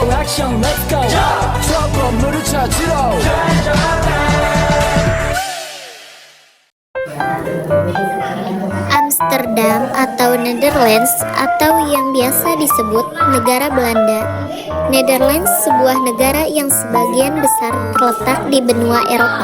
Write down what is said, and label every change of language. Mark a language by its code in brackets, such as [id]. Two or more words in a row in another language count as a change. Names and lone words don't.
[ko] 액션 [en] let's go [ko] 저 건물을 찾으러 [id] Amsterdam atau Netherlands atau yang biasa disebut negara Belanda. Netherlands sebuah negara yang sebagian besar terletak di benua Eropa.